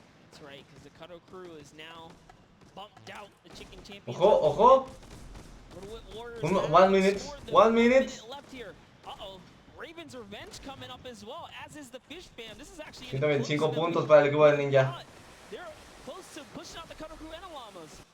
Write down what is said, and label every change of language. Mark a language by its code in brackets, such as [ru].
[en] That's right, because the Cuddle Crew is now bumped out. The Chicken Champions. [es] Ojo, ojo. [en] 1 minute. 1 minute. Left here. Uh-oh. Raven's Revenge coming up as well, as is the Fish Fam. This is actually [es] 125 puntos para el equipo del Ninja. [en] They're close to pushing out the Cuddle Crew and the Llamas.